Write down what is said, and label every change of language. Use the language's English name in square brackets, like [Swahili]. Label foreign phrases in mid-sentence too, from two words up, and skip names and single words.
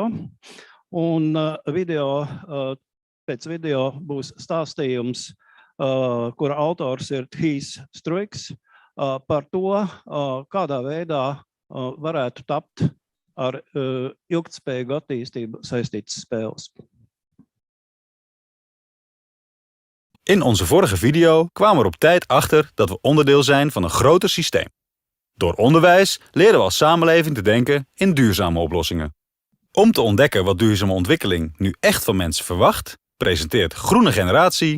[Latvian] Un pēc video būs stāstījums, kura autors ir Thijs Struiks, par to, kādā veidā varētu tapt ar ilgtspējīgu attīstību saistītas spēles. [Dutch] In onze vorige video kwamen we op tijd achter dat we onderdeel zijn van een groter systeem. Door onderwijs leren we als samenleving te denken in duurzame oplossingen. Om te ontdekken wat duurzame ontwikkeling nu echt van mensen verwacht, presenteert Groene Generatie